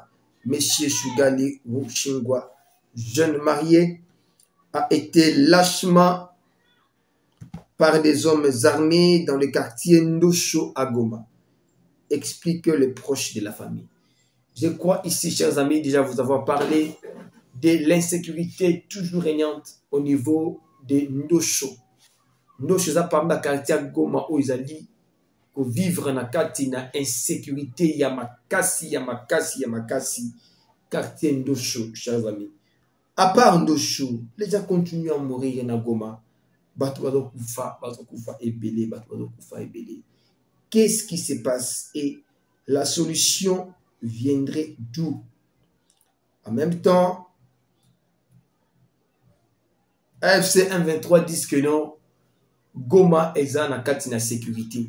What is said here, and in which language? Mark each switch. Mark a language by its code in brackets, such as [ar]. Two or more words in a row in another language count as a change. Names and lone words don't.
[fr] Monsieur Shugali Rushingwa, jeune marié, a été lâchement par des hommes armés dans le quartier Ndosho à Goma, explique les proches de la famille. Je crois ici, chers amis, déjà vous avoir parlé de l'insécurité toujours régnante au niveau de Ndosho. Ndosho, ça parle de quartier à Goma où ils ont dit que vivre [ln] na kati na insécurité ya makasi, [fr] quartier Ndosho, chers amis. À part Ndosho, les gens continuent à mourir na Goma. Qu'est-ce qui se passe et la solution viendrait d'où? En même temps, AFC 123 disent que non, Goma est en katina sécurité.